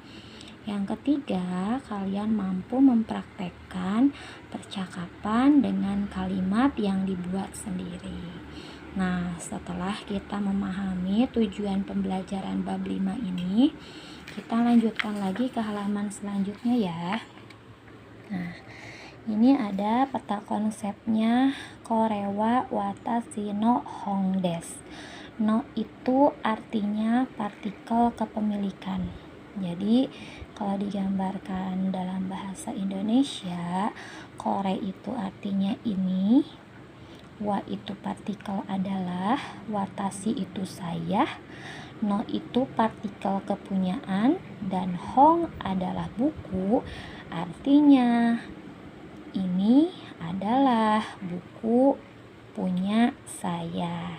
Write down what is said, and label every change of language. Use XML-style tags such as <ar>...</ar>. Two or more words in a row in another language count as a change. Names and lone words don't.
<id>Yang ketiga, kalian mampu mempraktekkan percakapan dengan kalimat yang dibuat sendiri. Nah, setelah kita memahami tujuan pembelajaran bab 5 ini, kita lanjutkan lagi ke halaman selanjutnya ya. Nah, ini ada peta konsepnya</id> <ja>これは私の本です.</ja> <id>No itu artinya partikel kepemilikan. Jadi kalau digambarkan dalam bahasa Indonesia, kore itu artinya ini, wa itu partikel adalah, watashi itu saya, no itu partikel kepunyaan, dan hong adalah buku, artinya ini adalah buku punya saya.</id>